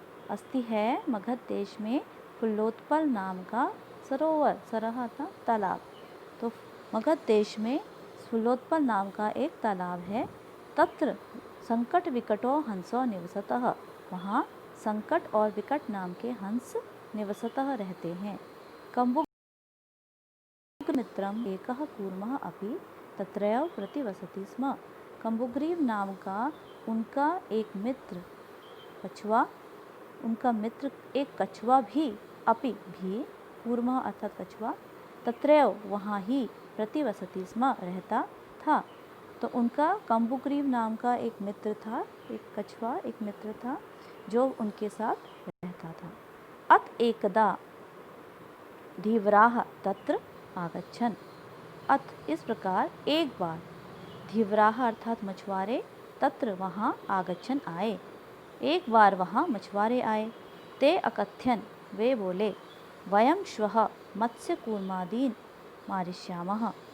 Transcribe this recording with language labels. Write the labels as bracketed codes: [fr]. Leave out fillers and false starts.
[hi] अस्ति है मगध देश में फुल्लोत्पल नाम का सरोवर, सरह था तालाब। तो मगध देश में फुल्लोत्पल नाम का एक तालाब है। [sa] तत्र संकट विकटो हंसो निवसतः, [hi] वहाँ संकट और विकट नाम के हंस निवसतः रहते हैं। [sa] कम्बुग मित्रम एकः कूर्मः अपि तत्रैव प्रतिवसति स्म। [hi] कम्बुग्रीव नाम का उनका एक मित्र कछुआ, उनका मित्र एक कछुआ भी, अपि भी, कूर्मः अर्थात कछुआ, तत्रैव वहाँ ही, प्रतिवसति स्म रहता था। तो उनका कम्बुग्रीव नाम का एक मित्र था, एक कछुआ एक मित्र था जो उनके साथ रहता था। [sa] अत एकदा धीवराः तत्र आगच्छन्। [hi] अत इस प्रकार एक बार, धीवराः अर्थात मछुआरे, तत्र वहाँ आगच्छन् आए, एक बार वहाँ मछुआरे आए। [sa] ते अकथ्यन [hi] वे बोले, [sa] वयम श्वः मत्स्य कूर्मादीन मारिष्यामः।